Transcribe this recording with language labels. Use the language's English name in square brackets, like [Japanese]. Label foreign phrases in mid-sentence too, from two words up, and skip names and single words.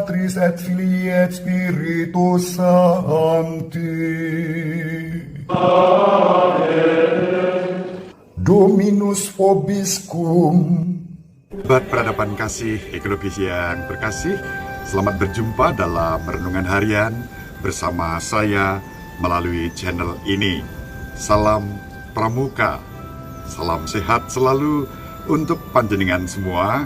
[Latin] Filii et Filii et Spiritus Sancti. Dominus vobiscum. [Indonesian] Sobat peradaban kasih, ekologis yang berkasih, selamat berjumpa dalam Renungan Harian bersama saya melalui channel ini. Salam Pramuka, salam sehat selalu untuk panjenengan semua.